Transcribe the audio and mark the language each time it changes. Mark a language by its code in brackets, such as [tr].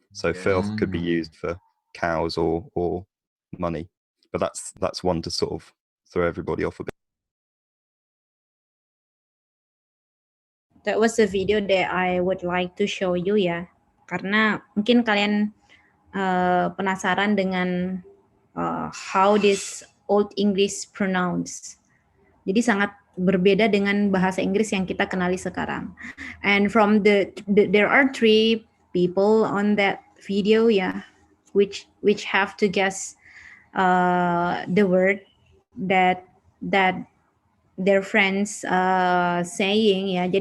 [en] So faire could be used for cows or money, but that's one to sort of throw everybody off a bit. That was a video that I would like to show you ya, [id] karena mungkin kalian penasaran dengan [en] how this Old English pronounced. [id] Jadi sangat berbeda dengan bahasa Inggris yang kita kenali sekarang. [en] And from there are 3 people on that video ya, which have to guess the word that their friends saying ya.